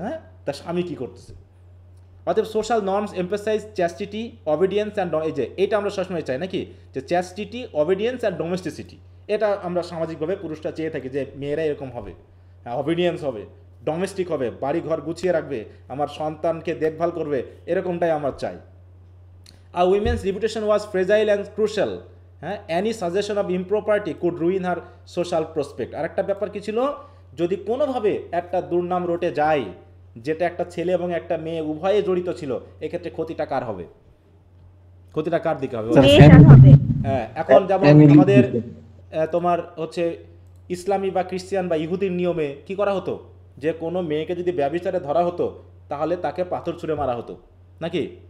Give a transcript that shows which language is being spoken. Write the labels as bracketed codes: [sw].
[bn] হ্যাঁ, তার স্বামী কী করতেছে। অতএব [en] social norms emphasize chastity, obedience and, [bn] এই যে এটা আমরা সবসময় চাই নাকি, যে [en] chastity, obedience and domesticity, [bn] এটা আমরা সামাজিকভাবে পুরুষরা চেয়ে থাকি যে মেয়েরা এরকম হবে। অবিডিয়েন্স হবে, ডোমেস্টিক হবে, বাড়ি ঘর গুছিয়ে রাখবে, আমার সন্তানকে দেখভাল করবে, এরকমটাই আমার চাই। [en] A woman's reputation was fragile and crucial. [bn] হ্যাঁ, [en] any suggestion of impropriety could ruin her social prospect. [bn] আর একটা ব্যাপার কি ছিল, যদি কোনোভাবে একটা দুর্নাম রটে যায়, যেটা একটা ছেলে এবং একটা মেয়ে উভয়ে জড়িত ছিল, এক্ষেত্রে ক্ষতিটা কার হবে? ক্ষতিটা কার দিকে হবে? হ্যাঁ, এখন যেমন আমাদের তোমার হচ্ছে ইসলামী বা খ্রিস্টান বা ইহুদির নিয়মে কি করা হতো, যে কোনো মেয়েকে যদি ব্যভিচারে ধরা হতো তাহলে তাকে পাথর ছুঁড়ে মারা হতো, নাকি?